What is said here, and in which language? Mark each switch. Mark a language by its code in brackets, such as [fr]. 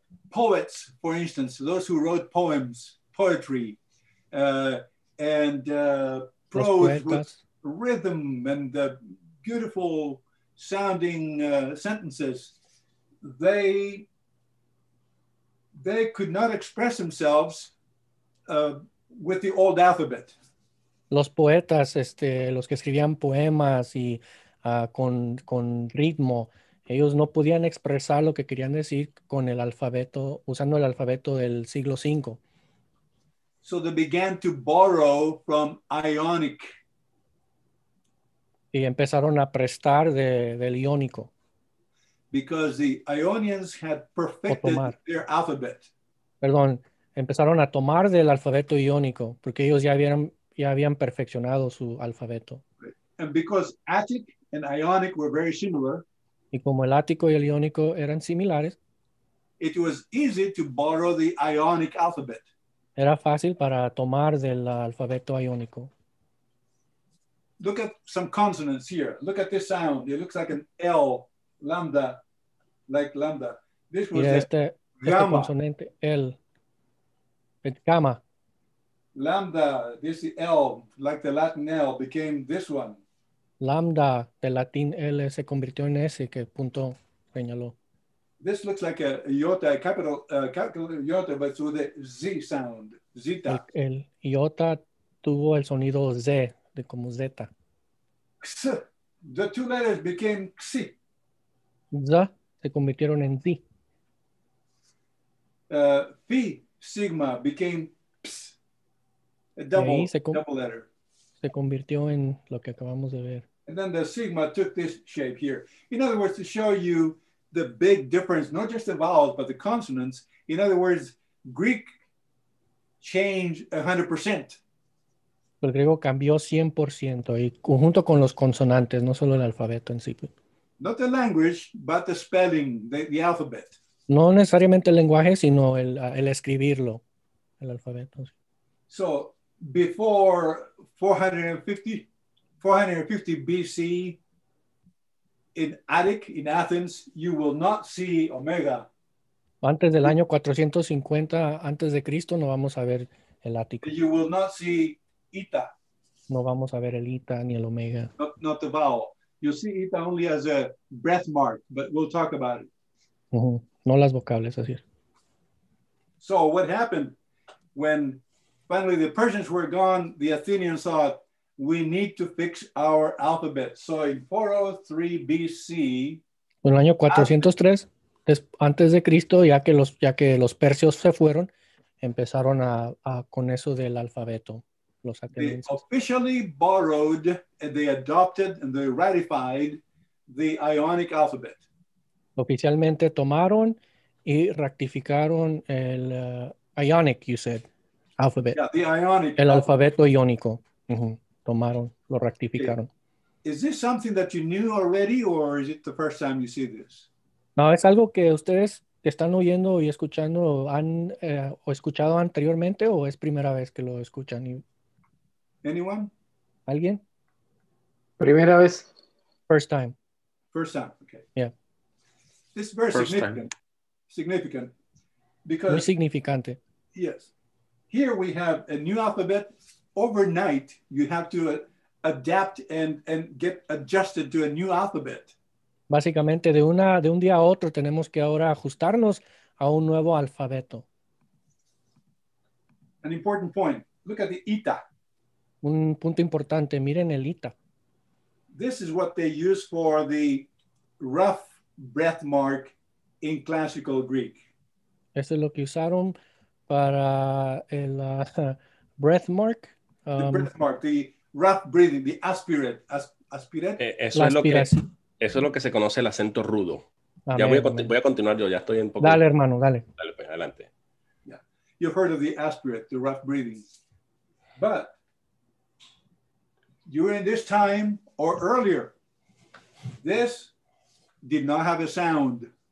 [en] Poets, for instance, those who wrote poetry, and prose with rhythm and beautiful sounding sentences, they could not express themselves with the old alphabet. [es] Los poetas, los que escribían poemas y con ritmo, ellos no podían expresar lo que querían decir con el alfabeto, usando el alfabeto del siglo V. [en] So they began to borrow from Ionic. [es] Y empezaron a prestar del iónico. [en] Because the Ionians had perfected their alphabet. [es] Perdón, empezaron a tomar del alfabeto iónico, porque ellos ya habían perfeccionado su alfabeto. [en] And because Attic and Ionic were very similar, [es] y como el ático y el iónico eran similares, [en] it was easy to borrow the Ionic alphabet. [es] Era fácil para tomar del alfabeto iónico. [en] Look at some consonants here. Look at this sound. It looks like an L, lambda, like lambda. This was [es] este consonante, el gamma. [en] Lambda, this L, like the Latin L, became this one. [es] Lambda, del latín L, se convirtió en S, que punto señaló. [en] This looks like a iota, a capital iota, but with a Z sound, zeta. [es] El iota tuvo el sonido Z, como zeta. [en] The two letters became Xi. [es] Z se convirtieron en Z. [en] Phi sigma became ps, a [es] Y ahí [en] double letter. [es] se convirtió en lo que acabamos de ver. [en] And then the sigma took this shape here. In other words, to show you the big difference, not just the vowels, but the consonants. In other words, Greek changed 100%. [es] El griego cambió 100% y junto con los consonantes, no solo el alfabeto en sí. [en] Not the language, but the spelling, the alphabet. [es] No necesariamente el lenguaje, sino el escribirlo, el alfabeto. [en] So before 450 BC, in Attic, in Athens, you will not see omega. [es] Antes del año 450 antes de Cristo no vamos a ver el ático. [en] You will not see eta. [es] No vamos a ver el ita ni el omega. [en] Not the vowel. You'll see eta only as a breath mark, but we'll talk about it. [es] No las vocables, así es. [en] So what happened when finally the Persians were gone, the Athenians thought, we need to fix our alphabet. So in 403 BC, [es] En el año 403 antes de Cristo, ya que los persios se fueron, empezaron con eso del alfabeto. Los [en] they [es] atenienses. [en] officially borrowed and they adopted and they ratified the Ionic alphabet. [es] Oficialmente tomaron y rectificaron el Ionic, [en] you said, [es] alphabet. [en] Yeah, the Ionic. [es] El alfabeto iónico. Tomaron, lo rectificaron. [en] Is this something that you knew already, or is it the first time you see this? [es] No, es algo que ustedes que están oyendo y escuchando han o escuchado anteriormente o es primera vez que lo escuchan. [en] Anyone? [es] ¿Alguien? Primera vez. [en] First time. First time, okay. Yeah. This is very First significant. Significant. [es] Muy [en] Because, [es] significante. [en] yes, here we have a new alphabet. Overnight, you have to adapt and get adjusted to a new alphabet. [es] Básicamente de un día a otro tenemos que ahora ajustarnos a un nuevo alfabeto. [en] An important point. Look at the eta. [es] Un punto importante, miren el ita. [en] This is what they use for the rough breath mark in classical Greek. [es] Eso es lo que usaron para el breath mark. [en] The breath mark, the rough breathing, the aspirate. Aspirate? [es] Eso es lo que se conoce el acento rudo. Amén, Ya amén. voy a continuar yo, ya estoy un poco... Dale, hermano, dale. Dale, pues, adelante. [en] Yeah. You've heard of the aspirate, the rough breathing. But during this time or earlier, this did not have a sound.